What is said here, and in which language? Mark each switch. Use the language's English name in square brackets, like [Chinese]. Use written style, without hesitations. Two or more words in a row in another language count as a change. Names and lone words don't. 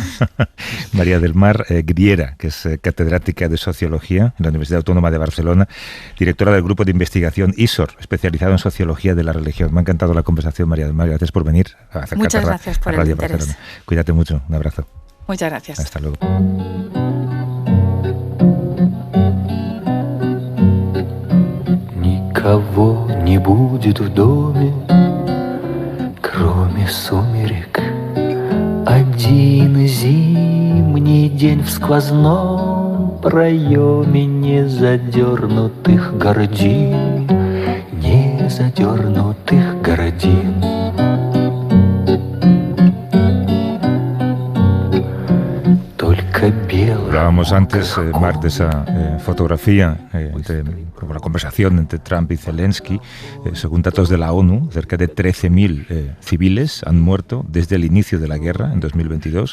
[Spanish] María del Mar Griera, que es catedrática de Sociología en la Universidad Autónoma de Barcelona, directora del grupo de investigación ISOR, especializado en Sociología de la Religión. Me ha encantado la conversación, María del Mar. Gracias por venir a acercarte. Muchas gracias por el interés. Barcelona. Cuídate mucho. Un abrazo. Muchas gracias. Hasta luego. [Russian] Никого не будет в доме, кроме сумерек. один зимний день в сквозном проеме незадернутых гордин, незадернутых гордин. [Spanish] Hablábamos antes, Marc, de esa fotografía, la conversación entre Trump y Zelensky. Según datos de la ONU, cerca de 13.000 civiles han muerto desde el inicio de la guerra en 2022.